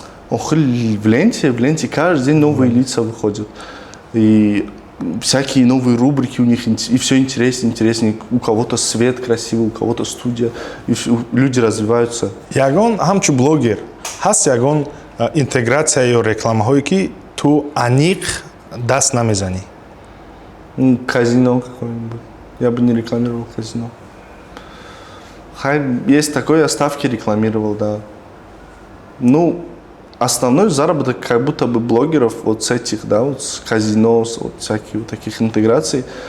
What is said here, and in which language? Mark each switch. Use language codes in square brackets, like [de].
[ru] Ох, в ленте каждый день новые лица выходят. И всякие новые рубрики у них, и все интереснее. У кого-то свет красивый, у кого-то студия, и люди развиваются. [tg] Ягон ҳамчун блогер ҳаст ягон интеграция ё рекламаҳое ки ту аниқ даст намезанӣ? [ru] Казино какое-нибудь. Я бы не рекламировал казино. Есть такое, я ставки рекламировал, да. Ну, основной заработок как будто бы блогеров вот с этих, да, вот с казино, вот всяких вот таких интеграций.